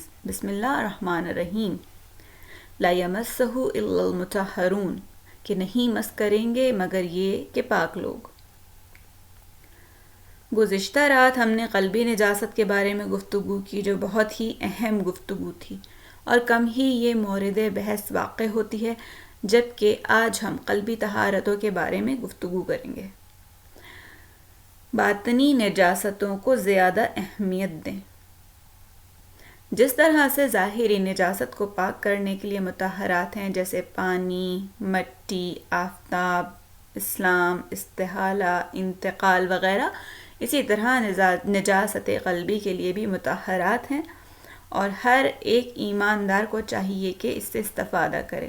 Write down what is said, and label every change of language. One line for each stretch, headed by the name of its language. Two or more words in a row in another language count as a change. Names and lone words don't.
Arabic: بسم اللہ الرحمن الرحیم۔ لا یمسہ الا المطہرون،
Urdu: کہ نہیں مس کریں گے مگر یہ کہ پاک لوگ۔ گزشتہ رات ہم نے قلبی نجاست کے بارے میں گفتگو کی، جو بہت ہی اہم گفتگو تھی اور کم ہی یہ مورد بحث واقع ہوتی ہے، جبکہ آج ہم قلبی طہارتوں کے بارے میں گفتگو کریں گے۔ باطنی نجاستوں کو زیادہ اہمیت دیں۔ جس طرح سے ظاہری نجاست کو پاک کرنے کے لیے مطہرات ہیں، جیسے پانی، مٹی، آفتاب، اسلام، استحالہ، انتقال وغیرہ، اسی طرح نجاست قلبی کے لیے بھی مطہرات ہیں، اور ہر ایک ایماندار کو چاہیے کہ اس سے استفادہ کرے۔